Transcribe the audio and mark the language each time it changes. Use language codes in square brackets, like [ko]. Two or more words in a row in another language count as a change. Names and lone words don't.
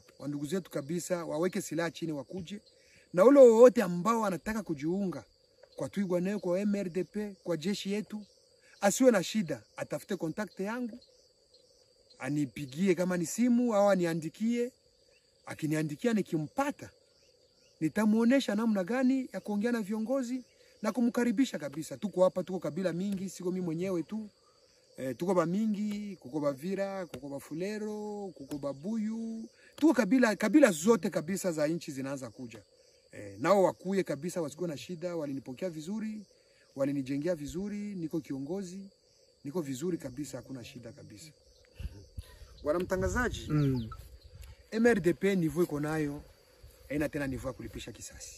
[sw] Wandugu zetu kabisa waweke silaha chini wakuje. Na ule wote ambao anataka kujiunga kwa Twirwaneho, kwa MRDP, kwa jeshi yetu, asiwe na shida, atafute kontakte yangu, anipigie kama ni simu au aniandikie. Akiniandikia nikimpata, nitamuonesha namna gani ya kuongea na viongozi na kumkaribisha kabisa. Tuko hapa, tuko kabila mingi, siko mimi mwenyewe tu. Tuko ba mingi, kuko Bavira, kuko Bafulero, kuko Babuyu. Tuko kabila zote kabisa za nchi zinaanza kuja. Nao wakuye kabisa, wasikuwe na shida. Walinipokea vizuri, walinijengea vizuri, niko kiongozi, niko vizuri kabisa, hakuna shida kabisa. Bwana mtangazaji, MRDP nivo iko nayo, haina tena nivo ya kulipisha kisasi.